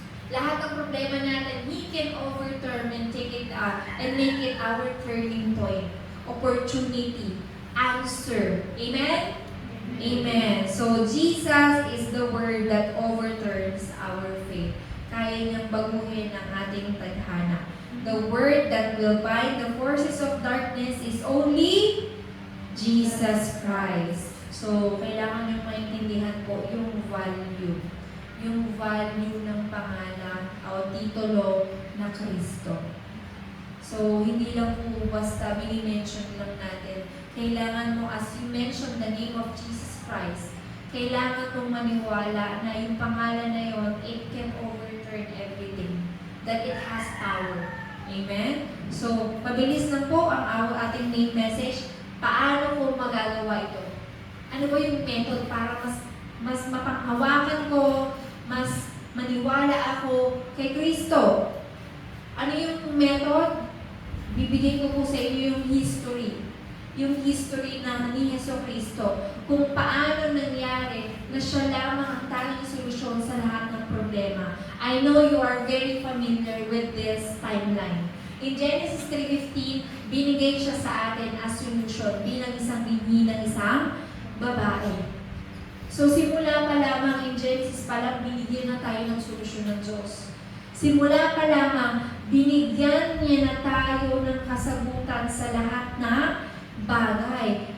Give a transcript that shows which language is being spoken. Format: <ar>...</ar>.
<tl>Lahat ng problema natin,</tl> <en>He can overturn and take it out and make it our turning point. Opportunity, answer. Amen? Amen. So, Jesus is the word that overturns our faith.</en> <tl>Kaya niyang baguhin ang ating tadhana.</tl> <en>The word that will bind the forces of darkness is only Jesus Christ.</en> <tl>So, kailangan niyong maintindihan po yung value. Yung value ng pangalan titulo na Kristo. So, hindi lang po basta mini-mention lang natin. Kailangan mo,</tl> <en>as you mention the name of Jesus Christ,</en> <tl>kailangan mong maniwala na yung pangalan na yon,</tl> <en>it can overturn everything. That it has power. Amen? So,</en> <tl>mabilis lang po ang ating</tl> <en>main message.</en> <tl>Paano ko magagawa ito? Ano ba yung method para mas mapanghawakan ko, mas maniwala ako kay Kristo? Ano yung method? Bibigay ko po sa inyo yung history. Yung history ng ni Yesu Kristo. Kung paano nangyari na siya lamang ang tanging solusyon sa lahat ng problema.</tl> <en>I know you are very familiar with this timeline.</en> <tl>In Genesis 3:15, binigay siya sa atin as solution bilang isang binhi ng isang babae. So simula pa lamang in Genesis pa lang, binigyan na tayo ng solusyon ng Diyos. Simula pa lamang, binigyan niya na tayo ng kasagutan sa lahat na bagay.</tl>